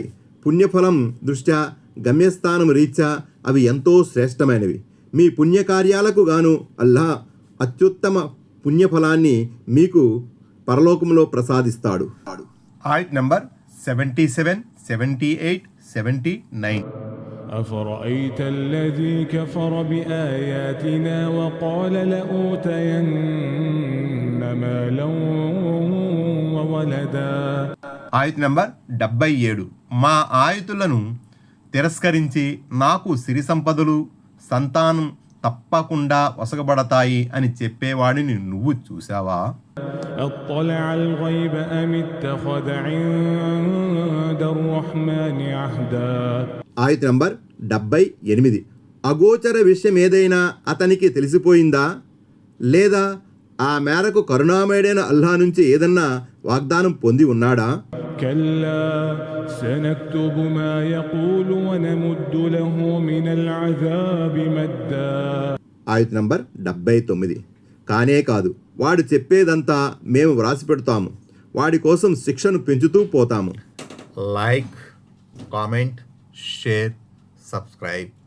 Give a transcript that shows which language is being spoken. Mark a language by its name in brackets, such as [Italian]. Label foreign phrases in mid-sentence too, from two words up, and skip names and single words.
[Telugu] పుణ్యఫలం దృష్ట్యా, గమ్యస్థానం రీత్యా అవి ఎంతో శ్రేష్టమైనవి. మీ పుణ్యకార్యాలకు గాను అల్లాహ్ అత్యుత్తమ పుణ్యఫలాన్ని మీకు పరలోకంలో ప్రసాదిస్తాడు. ఆయత్ నంబర్ 77, 78, 79. [Arabic] أفرأيت الذي كفر بآياتنا وقال لأوتين مالا وولدا. [Telugu] ఆయత్ నంబర్ 77. మా ఆయతులను తిరస్కరించి నాకు సిరి సంపదలు, సంతానం తప్పకుండా వసగబడతాయి అని చెప్పేవాడిని నువ్వు చూసావా? [Arabic] اطلع الغيب أم اتخذ عند الرحمن عهدا. [Telugu] ఆయత్ నంబర్ 78. అగోచర విషయం ఏదైనా అతనికి తెలిసిపోయిందా, లేదా ఆ మేరకు కరుణామయుడైన అల్లాహ్ నుంచి ఏదన్నా వాగ్దానం పొంది ఉన్నాడా? [Arabic] كلا سنكتب ما يقول ونمد له من العذاب مدا. [Telugu] ఆయత్ నంబర్ 79. కానే కాదు, వాడు చెప్పేదంతా మేము వ్రాసి పెడతాము, వాడి కోసం శిక్షను పెంచుతూ పోతాము. [English] Like, comment, share, subscribe.